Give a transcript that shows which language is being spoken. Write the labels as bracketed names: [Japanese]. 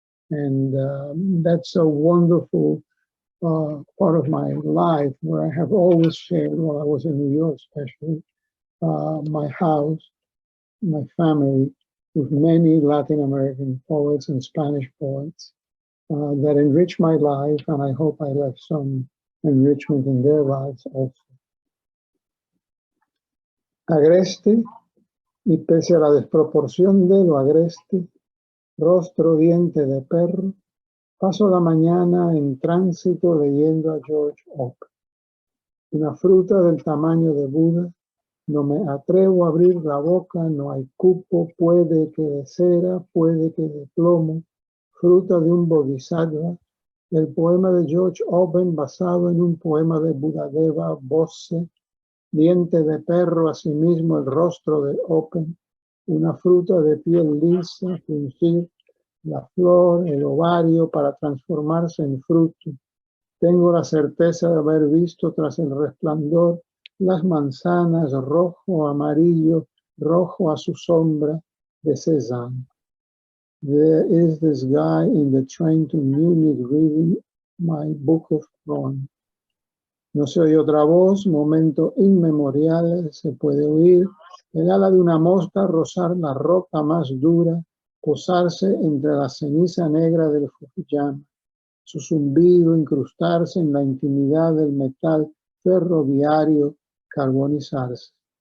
[English] And that's a wonderful part of my life, where I have always shared, while I was in New York especially, my house, my family, with many Latin American poets and Spanish poets that enriched my life, and I hope I left some enrichment in their lives also. [Spanish] Agreste, y pese a la desproporción de lo agreste, rostro, diente de perro, paso la mañana en tránsito leyendo a George Oppen. Una fruta del tamaño de Buda, no me atrevo a abrir la boca, no hay cupo, puede que de cera, puede que de plomo, fruta de un bodhisattva, el poema de George Oppen basado en un poema de Buddhadeva Bose, diente de perro, asimismo el rostro de Oppen, una fruta de piel lisa, fruncir la flor, el ovario para transformarse en fruto. Tengo la certeza de haber visto tras el resplandor las manzanas rojo, amarillo, rojo a su sombra de Cézanne. [English] There is this guy in the train to Munich reading my book of poems. [Spanish] No se oye otra voz, momento inmemorial, se puede oír el ala de una mosca rozar la roca más dura, posarse entre la ceniza negra del Fukuyama, su zumbido incrustarse en la intimidad del metal ferroviario, carbonizarse.